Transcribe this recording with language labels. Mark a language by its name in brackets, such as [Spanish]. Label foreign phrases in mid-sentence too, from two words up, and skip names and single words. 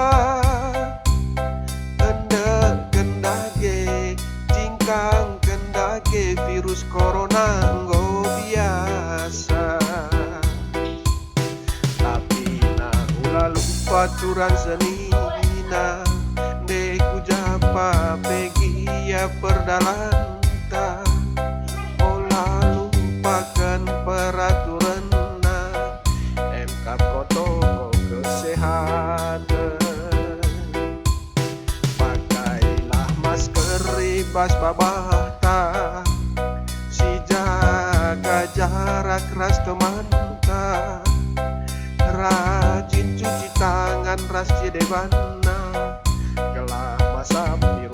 [Batak Karo] Endeken dage, jingkang dage, Virus Korona nggo biasa. Tapi ulah lupa Turang Senina, deku japa pegi ya perdalanta. [Indonesian] Olah lupakan peraturan MK protokol kesehatan. Pakailah masker [Batak Karo] ribas babata, si jaga jarak ras temanta. [Indonesian] Rajin cuci tangan [Batak Karo] ras sidebanna, kelah masa